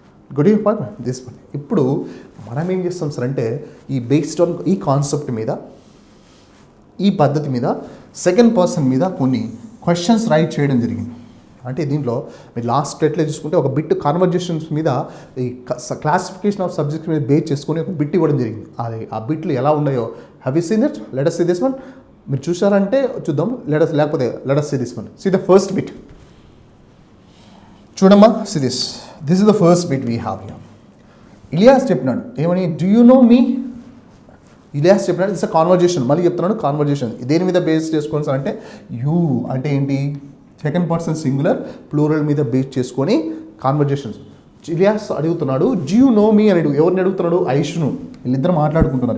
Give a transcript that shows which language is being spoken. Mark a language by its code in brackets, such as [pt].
[en] Good important this one. [te] ఇప్పుడు మనం ఏం చేస్తాం సార్ అంటే ఈ బేస్డ్ ఆన్ ఈ కాన్సెప్ట్ మీద, ఈ పద్ధతి మీద, సెకండ్ పర్సన్ మీద కొన్ని క్వశ్చన్స్ రైట్ చేయడం జరిగింది. అంటే దీంట్లో మీరు లాస్ట్ ఎట్లా చూసుకుంటే ఒక బిట్ కాన్వర్జేషన్స్ మీద ఈ క్లాసిఫికేషన్ ఆఫ్ సబ్జెక్ట్స్ మీద బేస్ చేసుకొని ఒక బిట్ ఇవ్వడం జరిగింది. అది ఆ బిట్లు ఎలా ఉన్నాయో [en] Have you seen it? Let us see this one. [te] మీరు చూసారంటే చూద్దాం. లేకపోతే [en] let us see this one. See the first bit. [te] చూడమ్మా, [en] see this. This is the first bit we have here. [te] Ilyas చెప్పినాడు ఏమని? [en] Do you know me? [te] ఇలియాస్ చెప్పినాడు [en] It's a conversation. [te] మళ్ళీ చెప్తున్నాడు కాన్వర్జేషన్. దేని మీద బేస్ చేసుకొని సార్ అంటే యూ అంటే ఏంటి? సెకండ్ పర్సన్ సింగులర్ ప్లూరల్ మీద బేస్ చేసుకొని కాన్వర్జేషన్స్. ఇలియాస్ అడుగుతున్నాడు [en] do you know me [te] అని. ఎవరిని అడుగుతున్నాడు? ఐషును. వీళ్ళిద్దరు మాట్లాడుకుంటున్నారు.